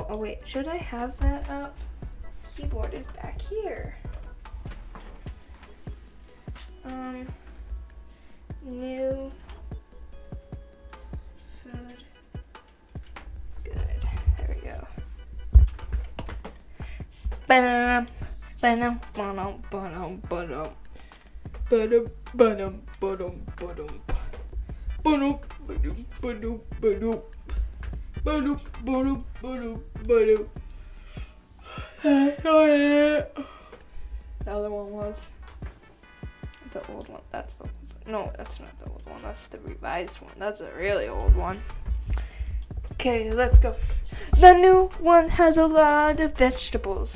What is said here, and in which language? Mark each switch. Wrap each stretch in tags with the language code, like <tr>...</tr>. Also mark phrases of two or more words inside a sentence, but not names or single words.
<en>Oh wait, should I have that up? Keyboard is back here. New food good. There we go. Ba-dum, ba-dum, ba-dum, ba-dum, ba-dum. Ba-dum, ba-dum, ba-dum, ba-dum. Ba-dum, ba-dum, ba-dum, ba-dum. Ba-dum, ba-dum, ba-dum, ba-dum. The other one was the old one. That's the no, that's not the old one. That's the revised one. That's a really old one. Okay, let's go. The new one has a lot of vegetables.</en>